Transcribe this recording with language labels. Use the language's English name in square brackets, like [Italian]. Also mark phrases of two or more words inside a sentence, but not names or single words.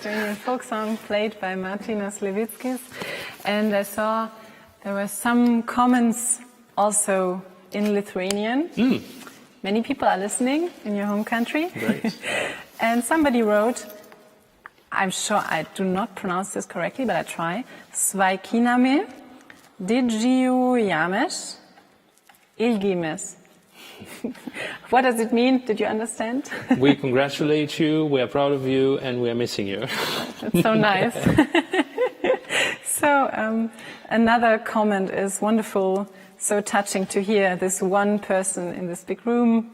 [English] Lithuanian folk song played by Martynas Levickis. And I saw there were some comments also in Lithuanian. Many people are listening in your home country. Great. And somebody wrote, I'm sure I do not pronounce this correctly, but I try. [Lithuanian] Sveikinami, didžiuojamės, ilgimės. [English] What does it mean? Did you understand? We congratulate you, we are proud of you, and we are missing you. That's so nice. So another comment is wonderful, so touching to hear this one person in this big room.